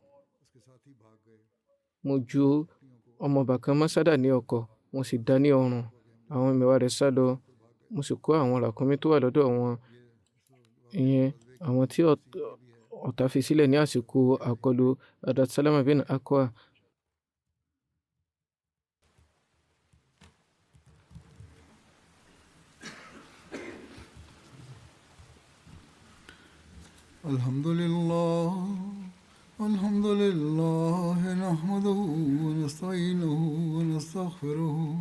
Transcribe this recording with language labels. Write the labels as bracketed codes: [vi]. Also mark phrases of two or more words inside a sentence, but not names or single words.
[yo] mo ju ọmọ ọba kan Masada ní ọ̀kọ̀, mo sì dá ní ọrùn. àwọn ẹmẹ̀wà rẹ̀ sá lọ. mo sì kó àwọn ràkúnmí tó wà lọ́dọ̀ wọn, ìyẹn àwọn tí ọ̀tá fi sílẹ̀ ní àsìkò àkọlù Hazrat Salama bin Akwa. [ar] الحمد لله نحمده ونستعينه ونستغفره